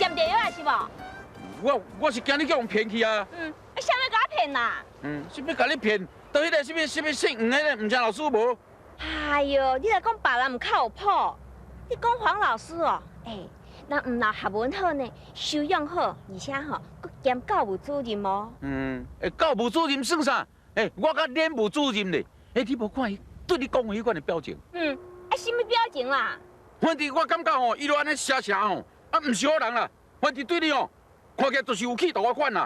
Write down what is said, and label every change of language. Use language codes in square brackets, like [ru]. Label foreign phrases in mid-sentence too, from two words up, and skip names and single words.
[nan] 占着药啊是无？我是惊你叫人骗去啊。啥物甲我骗啦？什么甲你骗？到迄个什么姓黄的，唔知老师无？哎呦，你来讲别人唔较有谱。你讲黄老师哦，人唔但学问好呢，修养好，而且吼，佮兼教务主任哦。教务主任算啥？我甲练务主任咧。你无看伊对你讲的迄款的表情？什么表情啦？反正我感觉吼，伊都安尼写写吼，唔是好人啦。反正对你哦，看起来就是有企图款啦。